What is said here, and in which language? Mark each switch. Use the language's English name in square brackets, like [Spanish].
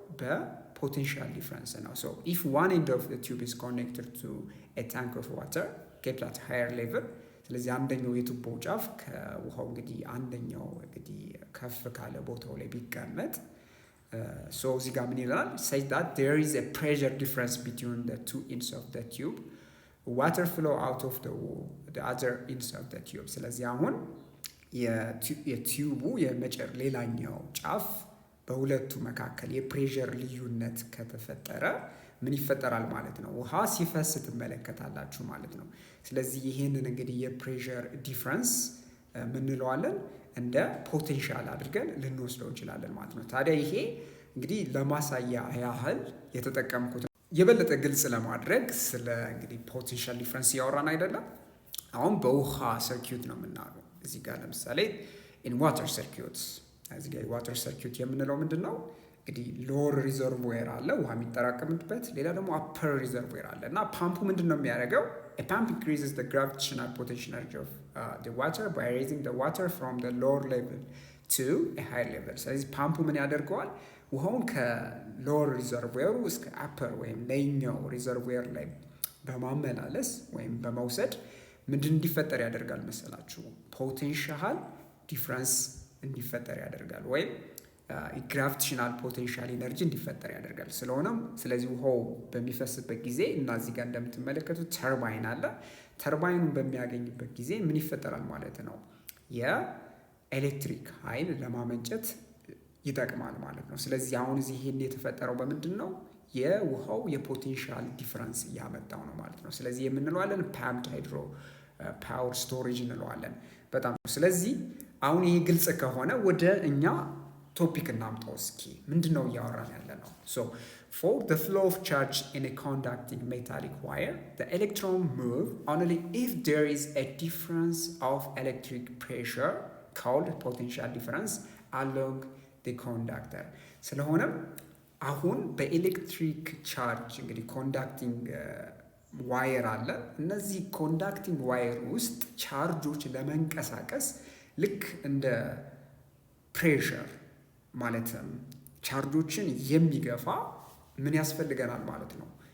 [Amharic] በፖቴንሻል ዲፍረንስ ነው። [English] ሶ ኢፍ ዋን ኤንድ ኦፍ ዘ ቲዩብ ኢዝ ኮኔክትድ ቱ ኤ ታንክ ኦፍ ዋተር ኬፕት አት ሃየር ሌቭል። [Amharic] ስለዚህ አንደኛው የቱቦ ጫፍ ከውሃው እንግዲህ አንደኛው እንግዲህ ከፍ ካለ ቦታው ላይ ቢቀመጥ ሶ እዚህ ጋር ምን ይላል? [English] says that there is a pressure difference between the two ends of the tube. Water flow out of the other ends of the tube. [Amharic] ስለዚህ አሁን የቲዩቡ ሌላኛው ጫፍ በሁለቱ መካከል የፕሬሸር ልዩነት ከተፈጠረ ምን ይፈጠራል ማለት ነው? ውሃ ሲፈስ ትመለከታላችሁ ማለት ነው። ስለዚህ ይህንን እንግዲህ የፕሬሸር ዲፍረንስ ምንለዋለን እንደ ፖቴንሻል አድርገን ልንወስደው እንችላለን ማለት ነው። ታዲያ ይሄ እንግዲህ ለማሳያ ያህል የተጠቀምኩት የበለጠ ግልጽ ለማድረግ ስለ እንግዲህ ፖቴንሻል ዲፍረንስ እያወራን አይደለም። አሁን በውሃ ሰርኪዩት ነው የምናየው። እዚህ ጋር ለምሳሌ [English] ኢን ዋተር ሰርኪዩት [Amharic] እዚህ ጋር ዋተር ሰርኪዩት የምንለው ምንድን ነው? እንግዲህ ሎወር ሪዘርቮየር አለ ውሃ የሚጠራቀምበት፣ ሌላ ደግሞ አፐር ሪዘርቮየር አለ እና ፓምፑ ምንድን ነው የሚያደርገው? [English] A pump increases the gravitational potential energy of the water by raising the water from the lower level to a higher level። [Amharic] ስለዚህ ፓምፑ ምን ያደርገዋል? ውሃውን ከሎወር ሪዘርቮየሩ እስከ አፐር ወይም ላይኛው ሪዘርቮየር ላይ በማመላለስ ወይም በመውሰድ ምንድን እንዲፈጠር ያደርጋል መሰላችሁ? ፖቴንሻል ዲፍረንስ እንዲፈጠር ያደርጋል ወይም ግራቪቴሽናል ፖቴንሻል ኢነርጂ እንዲፈጠር ያደርጋል። ስለዚህ ውሃው በሚፈስበት ጊዜ እና እዚህ ጋር እንደምትመለከቱት ተርባይን አለ። ተርባይኑን በሚያገኝበት ጊዜ ምን ይፈጠራል ማለት ነው? የኤሌክትሪክ ኃይል ለማመንጨት ይጠቅማል ማለት ነው። ስለዚህ አሁን እዚህ ይሄን የተፈጠረው በምንድን ነው? የውሃው የፖቴንሻል ዲፍረንስ እያመጣው ነው ማለት ነው። ስለዚህ የምንለዋለን ፓምፕድ ሃይድሮ ፓወር ስቶሬጅ እንለዋለን። በጣም ስለዚህ አሁን ይሄ ግልጽ ከሆነ ወደ እኛ ቶፒክ እናምጣው እስኪ። ምንድን ነው እያወራን ያለ ነው? [English] For the flow of charge in a conducting metallic wire, the electron move only if there is a difference of electric pressure called potential difference along the conductor. [Amharic] ስለሆነም አሁን በኤሌክትሪክ ቻርጅ እንግዲህ ኮንዳክቲንግ ዋየር አለ። እነዚህ ኮንዳክቲንግ ዋየር ውስጥ ቻርጆች ለመንቀሳቀስ ልክ እንደ ፕሬሸር ማለትም ቻርጆችን የሚገፋ ምን ያስፈልገናል ማለት ነው?